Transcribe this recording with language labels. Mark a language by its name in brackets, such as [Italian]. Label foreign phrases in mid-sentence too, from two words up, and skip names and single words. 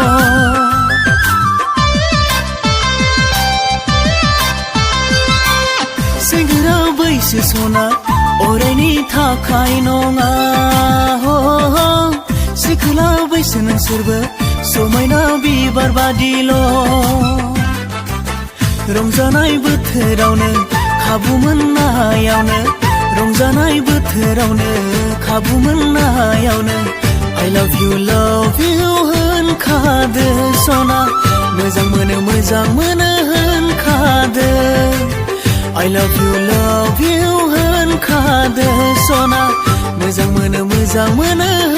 [Bodo] सेंग्रा बैसो सना अरायनि थाखाय नङा हो सिखोला बैसो नोंसोरबो समायना बिबार बादिल' रंजानाय बोथोरावनो खाबु मोननायावनो रंजानाय बोथोरावनो खाबु मोननायावनो [English] I love you [Bodo] होनखादो सना मोजां मोनो होनखादो [English] I love you [Bodo] होनखादो सना मोजां मोनो